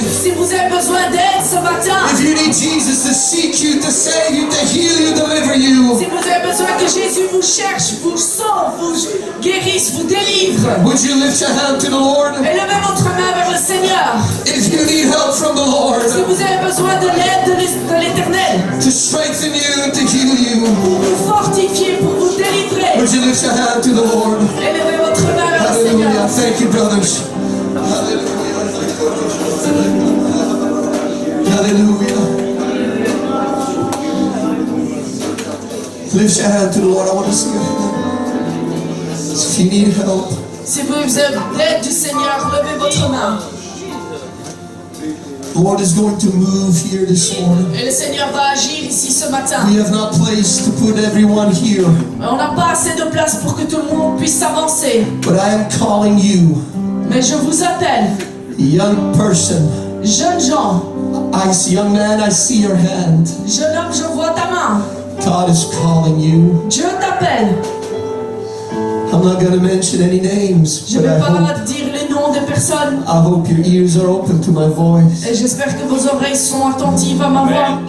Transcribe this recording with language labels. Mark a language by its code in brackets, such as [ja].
[fr] Si vous avez besoin d'aide ce matin, [en] if you need Jesus to seek you, to save you, to heal you, deliver you, [fr] si vous avez besoin que Jésus vous cherche, vous sauve, vous guérisse, vous délivre, [en] would you lift your hand to the Lord? [fr] élevez votre main vers le Seigneur. [en] If you need help from the [fr] Si [en] Lord [fr] vous avez besoin de l'aide de l'Éternel, [en] to strengthen you and to heal you, [fr] pour vous fortifier, pour vous délivrer, [en] would you lift your hand to the Lord? [fr] élevez votre main vers le Seigneur. [en] Hallelujah. Thank you, brothers. Hallelujah. Lift your hand to the Lord. I want to see your hand. So if you need help, [fr] Si vous avez l'aide du Seigneur, levez votre main. [en] the Lord is going to move here this morning. [fr] Et le Seigneur va agir ici ce matin. [en] We have not place to put everyone here, [fr] On n'a pas assez de place pour que tout le monde puisse avancer. [en] but I am calling you, [fr] Mais je vous appelle, [en] young person. [fr] jeunes gens, [en] Young man, I see your hand. [fr] jeune homme, je vois ta main. [en] God is calling you. [fr] Dieu t'appelle. [en] I'm not going to mention any names, [fr] Je ne [en] but [fr] vais [en] I [fr] pas [en] hope, [fr] dire les noms des personnes. [en] your ears are open to my voice. [fr] Et j'espère que vos oreilles sont attentives à ma voix.